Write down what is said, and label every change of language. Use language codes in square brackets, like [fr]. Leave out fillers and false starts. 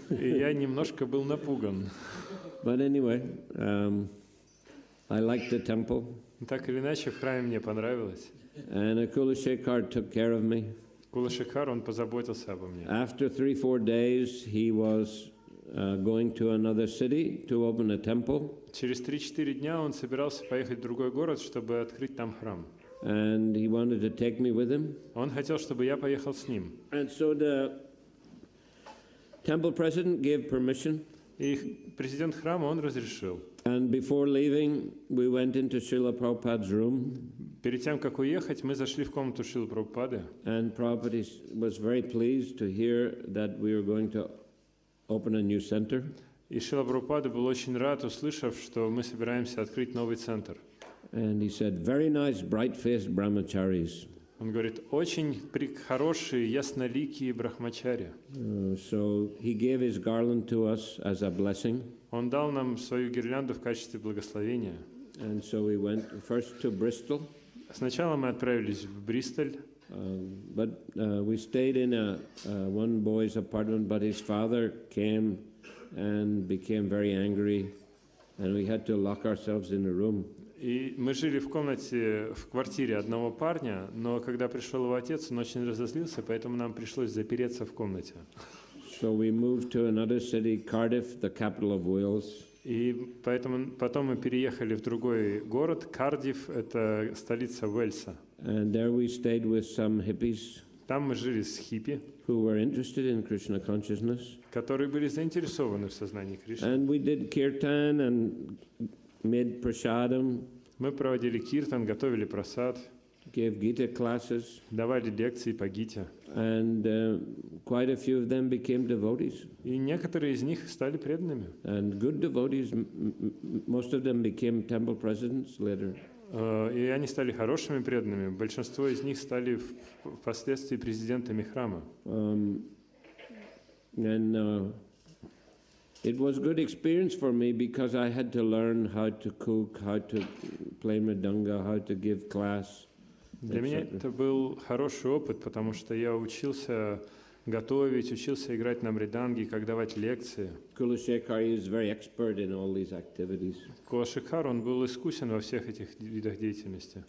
[ru] И я немножко был напуган. [en] But anyway, I liked the temple, [ru] Так или иначе, в храме мне понравилось. [en] and Akula Shekhar took care of me. [ru] Кулашикар, он позаботился обо мне. [en] After 3-4 days, he was going to another city to open a temple, [ru] Через 3-4 дня он собирался поехать в другой город, чтобы открыть там храм. [en] and he wanted to take me with him. [ru] Он хотел, чтобы я поехал с ним. [en] And so the temple president gave permission. [ru] И президент храма, он разрешил. [en] And before leaving, we went into Srila Prabhupada's room, [ru] Перед тем, как уехать, мы зашли в комнату Шрилы Прабхупады. [en] and Prabhupada was very pleased to hear that we were going to open a new center. [ru] И Шрила Прабхупада был очень рад, услышав, что мы собираемся открыть новый центр. [en] And he said, very nice, bright-faced brahmacharis. [ru] Он говорит, очень хорошие, ясноликие брахмачари. [en] So he gave his garland to us as a blessing. [ru] Он дал нам свою гирлянду в качестве благословения. [en] And so we went first to Bristol, [ru] Сначала мы отправились в Бристоль, [en] but we stayed in one boy's apartment, but his father came and became very angry, and we had to lock ourselves in a room. [ru] и мы жили в комнате, в квартире одного парня, но когда пришел его отец, он очень разозлился, поэтому нам пришлось запереться в комнате. [en] So we moved to another city, Cardiff, the capital of Wales. [ru] И поэтому потом мы переехали в другой город, Кардифф, это столица Уэльса. [en] And there we stayed with some hippies [ru] Там мы жили с хиппи, [en] who were interested in Krishna consciousness. [ru] которые были заинтересованы в сознании Кришны. [en] And we did kirtan and made prasadam, [ru] Мы проводили киртан, готовили прасад, [en] gave Gita classes, [ru] давали лекции по Гите. [en] and quite a few of them became devotees. [ru] И некоторые из них стали преданными. [en] And good devotees, most of them became temple presidents later. [ru] И они стали хорошими преданными. Большинство из них стали впоследствии президентами храма. [en] And it was a good experience for me because I had to learn how to cook, how to play mridanga, how to give class. [ru] Для меня это был хороший опыт, потому что я учился готовить, учился играть на мриданге, как давать лекции. [en] Kula Shekhar is very expert in all these activities. [ru] Кулашикар, он был искусен во всех этих видах деятельности.